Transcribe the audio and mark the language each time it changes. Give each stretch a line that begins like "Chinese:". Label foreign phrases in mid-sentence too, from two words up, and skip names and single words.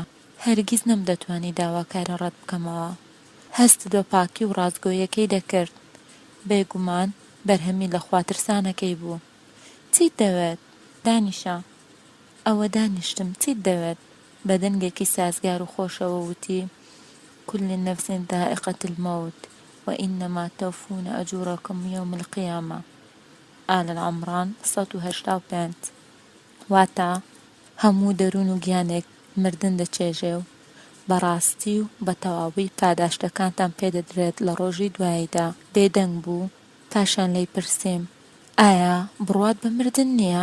Central Kurdish: هەرگیز نەمدەتوانی داواکارە ڕەت بکەمەوە. هەست بە پاکی و ڕازگۆیەکەی دەکرد. بێگومان بەرهەمی لە خواترسانەکەی بوو. چیت دەوێت؟ دانیشە. ئەوە دانیشتم. چیت دەوێت؟ بە دەنگێکی سازگار و خۆشەوە وتی
Arabic: كل نفس ذائقة الموت وإنما توفون أجوركم يوم القيامة.
Central Kurdish: آل عمران 185. واتە هەموو دەروون و گیانێک مردن دەچێژێ و بەڕاستی و بە تەواوی پاداشتەکانتان پێدەدرێت لە ڕۆژی دواییدا. بێدەنگ بوو پاشان لێی پرسیم ئایا بڕوات بە مردن نییە؟